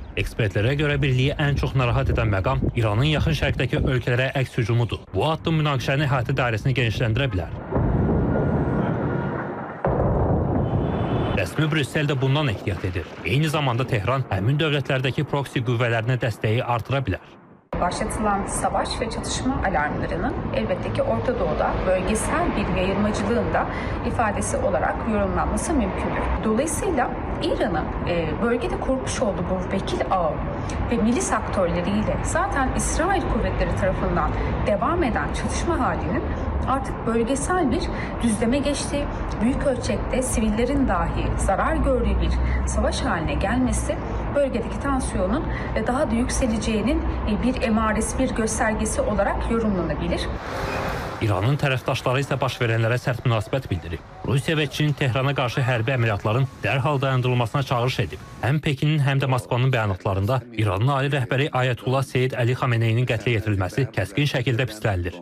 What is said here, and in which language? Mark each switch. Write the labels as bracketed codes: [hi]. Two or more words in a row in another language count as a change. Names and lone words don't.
[az] Ekspertlərə görə birliyi ən çox narahat edən məqam İranın yaxın şərqdəki ölkələrə əks hücumudur. Bu addım münaqişənin əhatə dairəsini genişləndirə bilər. Rəsmi Brüssel də bundan ehtiyat edir. Eyni zamanda Tehran həmin dövlətlərdəki proksi qüvvələrinə dəstəyi artıra bilər. [tr] Başlatılan savaş ve çatışma alarmlarının elbette ki Orta Doğu'da bölgesel bir yayılmacılığın da ifadesi olarak yorumlanması mümkündür. Dolayısıyla İran'ın bölgede kurmuş olduğu bu vekil ağı ve milis aktörleriyle zaten İsrail kuvvetleri tarafından devam eden çatışma halinin artık bölgesel bir düzleme geçtiği, büyük ölçekte sivillerin dahi zarar gördüğü bir savaş haline gelmesi bölgedeki tansiyonun daha da yükseleceğinin bir emaresi, bir göstergesi olarak yorumlanabilir. [az] İranın tərəfdaşları isə baş verənlərə sərt münasibət bildirib. Rusiya və Çin Tehrana qarşı hərbi əməliyyatların dərhal dayandırılmasına çağırış edib. Həm Pekinin, həm də Moskvanın bəyanatlarında İranın ali rəhbəri Ayətullah Seyid Əli Xameneyinin qətlə yetirilməsi kəskin şəkildə pislənilir.